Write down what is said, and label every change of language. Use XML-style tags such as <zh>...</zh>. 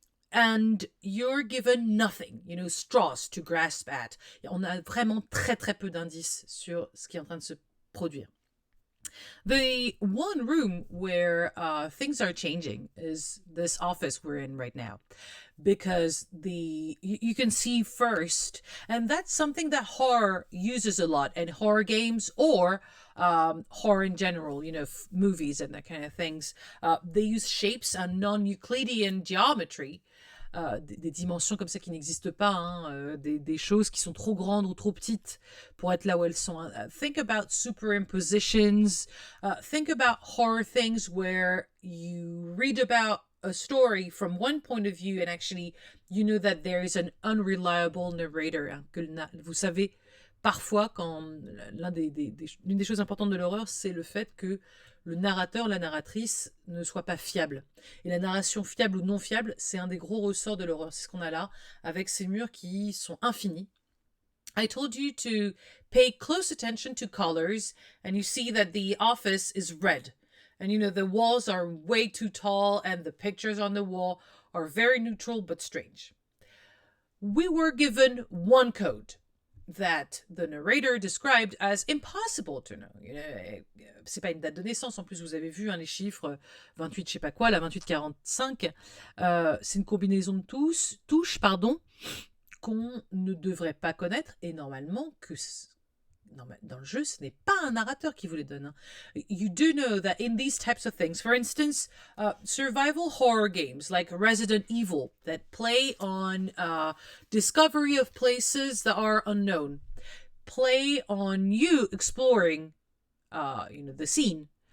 <en>And you're given nothing, straws to grasp at.</en> <fr>On a vraiment très très peu d'indices sur ce qui est en train de se produire.</fr> <en>The one room where things are changing is this office we're in right now, because you can see first, and that's something that horror uses a lot in horror games or horror in general, movies and that kind of things. They use shapes and non-Euclidean geometry.</en> <fr>Des dimensions comme ça qui n'existent pas, hein, des choses qui sont trop grandes ou trop petites pour être là où elles sont.</fr> <en>Think about superimpositions. Think about horror things where you read about a story from one point of view and actually you know that there is an unreliable narrator.</en> <fr>Hein, vous savez, parfois, l'une des choses importantes de l'horreur, c'est le fait que le narrateur, la narratrice ne soit pas fiable. Et la narration fiable ou non fiable, c'est un des gros ressorts de l'horreur. C'est ce qu'on a là, avec ces murs qui sont infinis.</fr> <en>I told you to pay close attention to colors, and you see that the office is red. And the walls are way too tall, and the pictures on the wall are very neutral but strange. We were given one code that the narrator described as impossible to know.</en> <fr>C'est pas une date de naissance, en plus vous avez vu les chiffres 28 je sais pas quoi, la 2845, c'est une combinaison de touches qu'on ne devrait pas connaître, et normalement dans le jeu, ce n'est pas un narrateur qui vous les donne. Hein.</fr> <en>You do know that in these types of things, for instance, survival horror games like Resident Evil that play on discovery of places that are unknown. play on you exploring, the scene.</en>